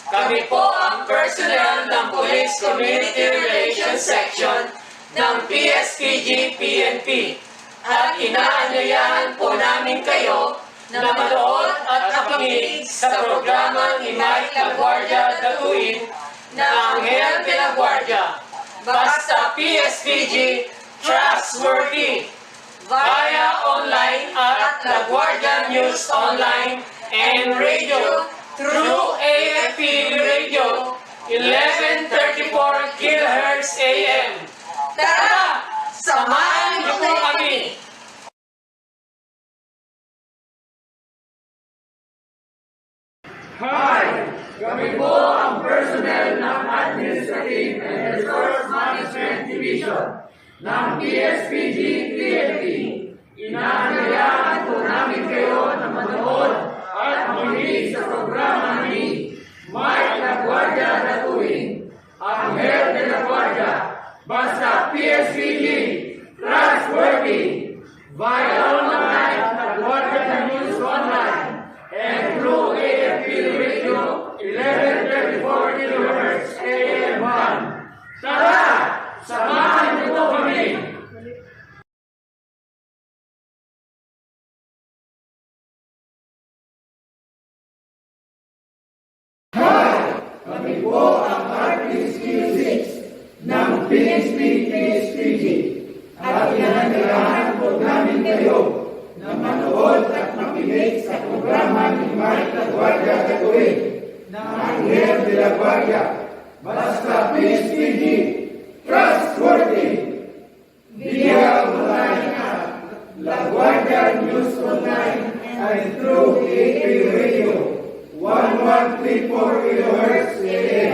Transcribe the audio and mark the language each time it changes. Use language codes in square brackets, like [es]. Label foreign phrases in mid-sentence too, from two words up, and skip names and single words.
[tl] Kami po ang personnel ng Police Community Relations Section ng PSPG PNP at inaanyayahan po namin kayo na manood at makinig sa programang ni Mike Guardia DATUIN na Anghel de la Guardia, Basta Pspg Trustworthy, [en] via online [tl] at La Guardia News Online [en] and Radio through [tl] AFP Radio 1134 kHz AM. Tara! Samahan niyo po kami! Hi! Kami po ang personnel ng Administrative and Resource Management Division ng PSPG PNP. Inaanyayahan po namin kayo na manood at makinig sa programa ni Mike Guardia DATUIN, Anghel de la Guardia, Basta Pspg Trustworthy, [en] via online [tl] at Guardia News Online [en] and through [tl] AFP Radio 1134 kHz AM. Tara! Samahan niyo po kami! Kami po ang RPSQ6 ng PSPG at inaanyayahan po namin kayo na manood at makinig sa programa ni Mike Guardia DATUIN na Anghel de la Guardia, Basta Pspg Trustworthy, [en] via online [tl] at La Guardia News Online [en] and through [tl] AP Radio 1134 kHz AM.